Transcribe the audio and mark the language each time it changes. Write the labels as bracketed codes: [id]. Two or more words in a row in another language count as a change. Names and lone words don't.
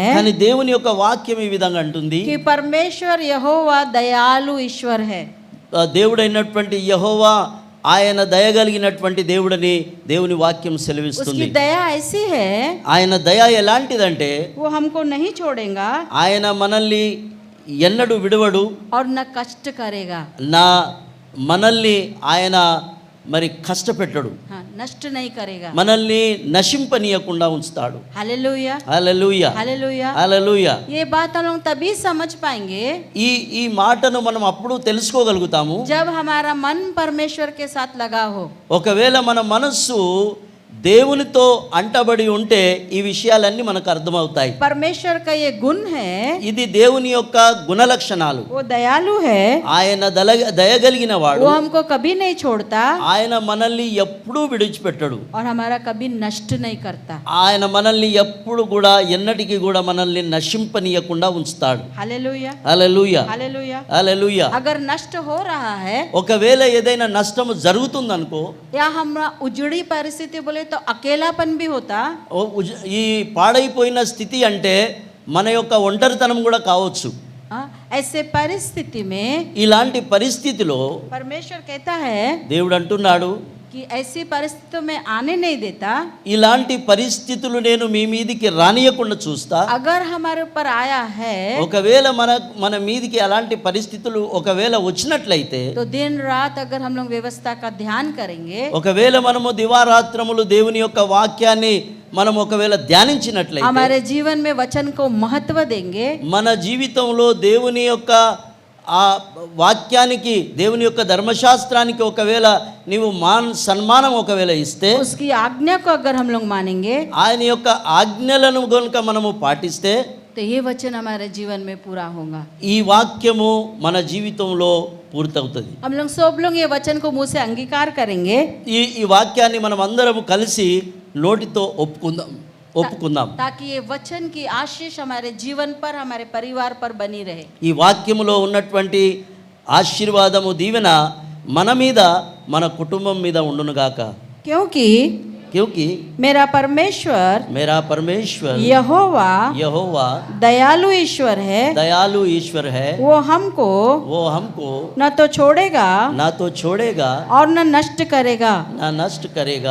[te] కానీ దేవుని యొక్క వాక్యం ఈ విధంగా అంటుంది, [hi] कि परमेश्वर यहोवा दयालु ईश्वर है. [te] దేవుడైనటువంటి యెహోవా ఆయన దయగలిగినటువంటి దేవుడని దేవుని వాక్యం సెలవిస్తుంది. [hi] उसकी दया ऐसी है, [te] ఆయన దయ ఎలాంటిదంటే, [hi] वो हमको नहीं छोड़ेगा [te] ఆయన మనల్ని ఎన్నడూ విడవడు, [hi] और न कष्ट करेगा. [te] మనల్ని ఆయన మరి కష్టపెట్టడు, [hi] हाँ, नष्ट नहीं करेगा. [te] మనల్ని నశింపనీయకుండా ఉంచుతాడు. [hi] हालेलुया [te] హల్లెలూయా [hi] हालेलुया. [te] హల్లెలూయా. [hi] ये बात हम लोग तभी समझ पाएंगे [te] ఈ మాటను మనం అప్పుడు తెలుసుకోగలుగుతాము, [hi] जब हमारा मन परमेश्वर के साथ लगा हो. [te] ఒకవేళ మన మనస్సు దేవునితో అంటబడి ఉంటే ఈ విషయాలన్నీ మనకు అర్థమవుతాయి. [hi] परमेश्वर का ये गुण है, [te] ఇది దేవుని యొక్క గుణ లక్షణాలు. [hi] वो दयालु है, [te] ఆయన దయగలిగిన వాడు, [hi] वो हमको कभी नहीं छोड़ता [te] ఆయన మనల్ని ఎప్పుడూ విడిచిపెట్టడు, [hi] और हमारा कभी नष्ट नहीं करता. [te] ఆయన మనల్ని ఎప్పుడు కూడా ఎన్నటికీ కూడా మనల్ని నశింపనీయకుండా ఉంచుతాడు. [hi] हालेलुया [te] హల్లెలూయా [hi] हालेलुया. [te] హల్లెలూయా. [hi] अगर नष्ट हो रहा है [te] ఒకవేళ ఏదైనా నష్టము జరుగుతుందనుకో, [hi] या हमारा उजड़ी परिस्थिति बोले तो अकेलापन भी होता, [te] ఈ పాడైపోయిన స్థితి అంటే మన యొక్క ఒంటరితనం కూడా కావచ్చు. [hi] हाँ, ऐसे परिस्थिति में [te] ఇలాంటి పరిస్థితిలో [hi] परमेश्वर कहता है [te] దేవుడు అంటున్నాడు, [hi] कि ऐसी परिस्थितियों में आने नहीं देता. [te] ఇలాంటి పరిస్థితులు నేను మీ మీదికి రానియకుండా చూస్తా. [hi] अगर हमारे ऊपर आया है [te] ఒకవేళ మన మీదికి అలాంటి పరిస్థితులు ఒకవేళ వచ్చినట్లయితే, [hi] तो दिन रात अगर हम लोग व्यवस्था का ध्यान करेंगे, [te] ఒకవేళ మనము దివారాత్రములు దేవుని యొక్క వాక్యాన్ని మనం ఒకవేళ ధ్యానించినట్లయితే, [hi] हमारे जीवन में वचन को महत्व देंगे, [te] మన జీవితంలో దేవుని యొక్క ఆ వాక్యానికి, దేవుని యొక్క ధర్మశాస్త్రానికి ఒకవేళ నీవు సన్మానం ఒకవేళ ఇస్తే, [hi] उसकी आज्ञा को अगर हम लोग मानेंगे, [te] ఆయన యొక్క ఆజ్ఞలను కనుక మనము పాటిస్తే, [hi] तो तो ये वचन हमारे जीवन में पूरा होगा। [te] ఈ వాక్యము మన జీవితంలో పూర్తవుతుంది. [hi] हम लोग सब लोग ये वचन को मुंह से अंगीकार करेंगे [te] ఈ వాక్యాన్ని మనం అందరం కలిసి నోటితో ఒప్పుకుందాం [hi] ताकि ये वचन की आशीष हमारे जीवन पर, हमारे परिवार पर बनी रहे। [te] ఈ వాక్యములో ఉన్నటువంటి ఆశీర్వాదము దీవెన మన మీద మన కుటుంబం మీద ఉండునుగాక. [hi] क्योंकि मेरा परमेश्वर यहोवा दयालु ईश्वर है। वो हमको न तो छोड़ेगा और न नष्ट करेगा।